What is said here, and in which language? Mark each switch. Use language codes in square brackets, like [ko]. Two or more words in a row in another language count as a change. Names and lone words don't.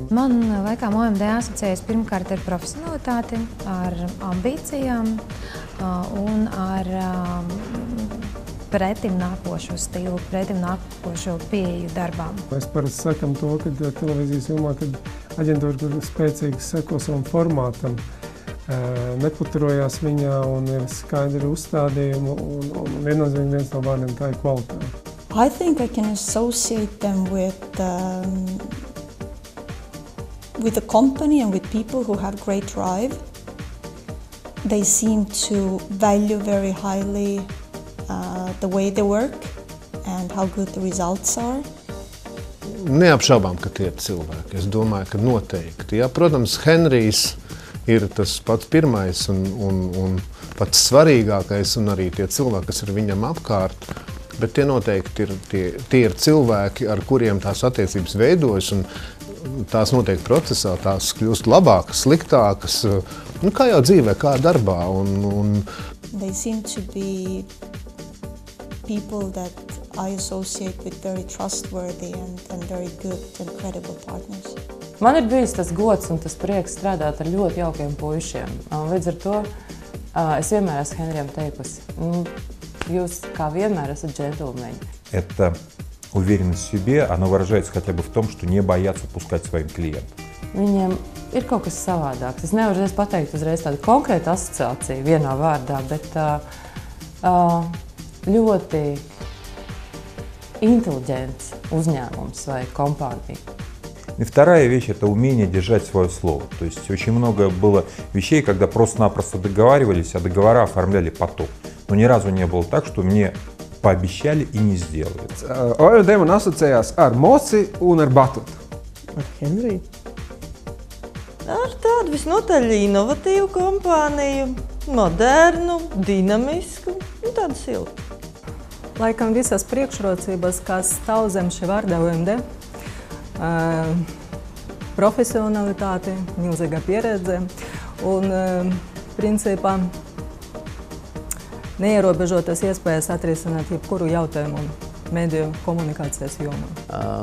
[lv] Man laikam OMD asociējas pirmkārt ar profesionalitāti, ar ambīcijām un ar pretim nākošo stilu, pretim nākošo pieeju darbām. Mēs parasti sakam to, ka televīzijas jomā, kad aģentūra, kur spēcīgi seko savam formātam, neputurojās viņā un ir skaidri uzstādījumi un viennozīmīgi viens no vārdiem tā ir kvalitāte. [en] I think I can associate them with a company and with people who have great drive. They seem to value very highly the way they work and how good the results are. [lv] Neapšaubām, ka tie ir cilvēki. Es domāju, ka noteikti. Ja, protams, Henrijs ir tas pats pirmais un pats svarīgākais un arī tie cilvēki, kas ir viņam apkārt. Bet tie noteikti ir cilvēki, ar kuriem tās attiecības veidojas, un tās noteikti procesā tās kļūst labākas, sliktākas, kā jau dzīvē, kā darbā. They seem to be people that I associate with very trustworthy and very good and credible partners. Man ir bijis tas gods un tas prieks strādāt ar ļoti jaukiem puišiem. Līdz ar to es vienmēr esmu Henrijam teikusi. Jūs, kā vienmēr, esat džentlmeņi. [ru] Это уверенность в себе, она выражается хотя бы в том, что не боятся пускать своим клиентам. [lv] Viņiem ir kaut kas savādāks. Es nevaru pateikt uzreiz tādu konkrētu asociāciju vienā vārdā, bet ļoti интеллигентс uzņēmums vai kompānija. [ru] И вторая вещь – это умение держать свое слово. То есть очень много было вещей, когда просто-напросто договаривались, а договора оформляли потом. Но ни разу не было так, что мне пообещали и не сделали. [lv] OMD man asociējās ar Moci un ar Batutu. Ar Henriju? Ar tādu visnotaļ inovatīvu kompāniju, modernu, dinamisku un tādu siltu. Laikam visas priekšrocības, kas stāv zem šī vārda OMD, profesionalitāte, milzīga pieredze un principā neierobežotas iespējas atrisināt jebkuru jautājumu mediju komunikācijas jomā.